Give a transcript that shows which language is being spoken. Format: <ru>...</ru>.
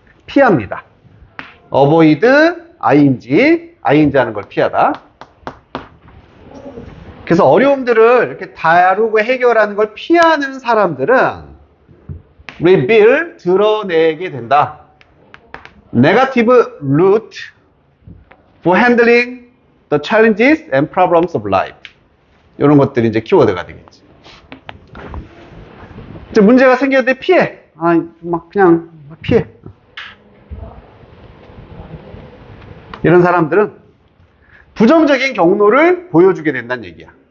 <ko>피합니다. avoid ing 하는 걸 피하다. 그래서 어려움들을 이렇게 다루고 해결하는 걸 피하는 사람들은 reveal, 드러내게 된다.</ko> <en>negative route for handling the challenges and problems of life.</en> <ko>이런 것들이 이제 키워드가 되겠지. 이제 문제가 생겼는데 피해. 그냥 피해. 이런 사람들은 부정적인 경로를 보여주게 된다는 얘기야.</ko>